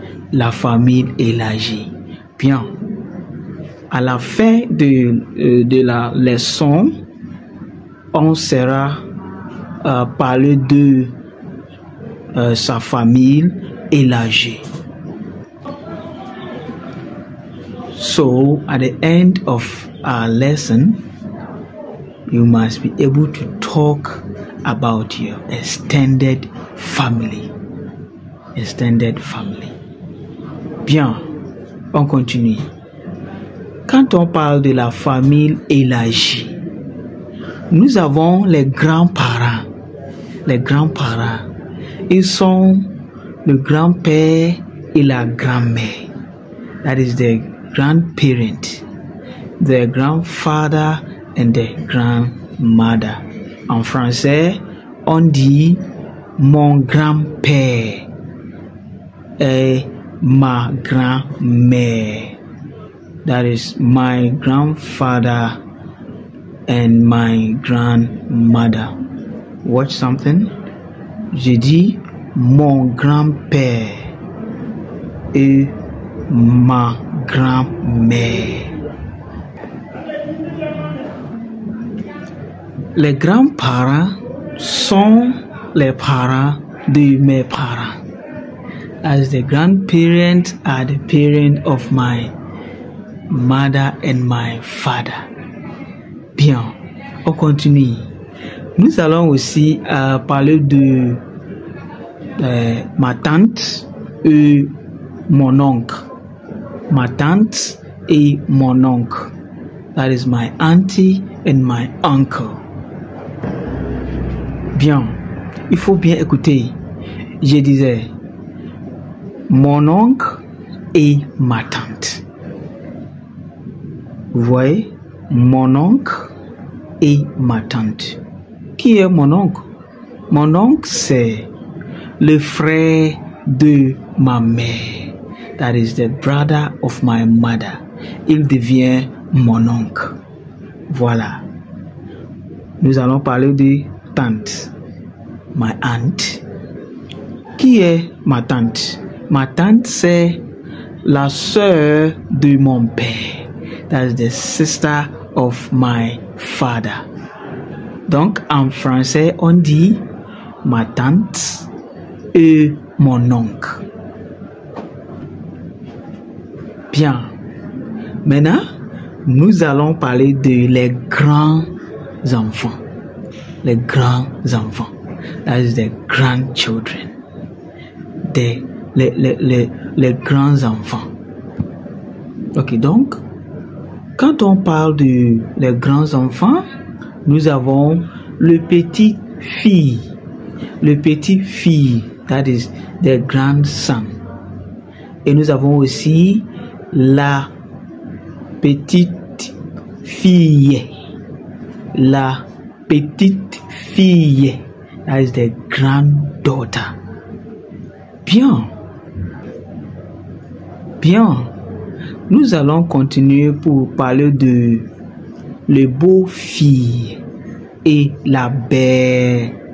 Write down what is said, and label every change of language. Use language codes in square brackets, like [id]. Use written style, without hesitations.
[fr] La famille élargie. Bien, à la fin de la leçon, on sera parler de sa famille élargie. [en] So, at the end of our lesson, you must be able to talk about your extended family. Extended family. [fr] Bien, on continue. Quand on parle de la famille élargie, nous avons les grands-parents. Les grands-parents, ils sont le grand-père et la grand-mère. [en] That is the grandparent, the grandfather and the grandmother. [fr] En français, on dit mon grand-père et ma grand-mère. [en] That is my grandfather and my grandmother. Watch something. [fr] J'ai dit mon grand-père et ma grand-mère. Les grands-parents sont les parents de mes parents. [en] As the grandparents are the parents of my mother and my father. [fr] Bien, on continue. Nous allons aussi parler de ma tante et mon oncle. Ma tante et mon oncle. [en] That is my auntie and my uncle. [fr] Bien, il faut bien écouter. Je disais mon oncle et ma tante. Vous voyez, mon oncle et ma tante. Qui est mon oncle? Mon oncle, c'est le frère de ma mère. [en] That is the brother of my mother. [fr] Il devient mon oncle. Voilà. Nous allons parler de tante. [en] My aunt. [fr] Qui est ma tante? Ma tante, c'est la sœur de mon père. [en] That is the sister of my father. [fr] Donc, en français, on dit ma tante et mon oncle. Bien. Maintenant, nous allons parler de les grands enfants. Les grands enfants. [en] That is the grandchildren. [fr] Les grands enfants. Ok, donc, quand on parle de les grands enfants, nous avons le petit fille. Le petit fille, [en] that is the grandson. [fr] Et nous avons aussi la petite fille. La petite fille, [en] that is the granddaughter. [fr] Bien. Bien. Nous allons continuer pour parler de le beau-fille et la belle-mère.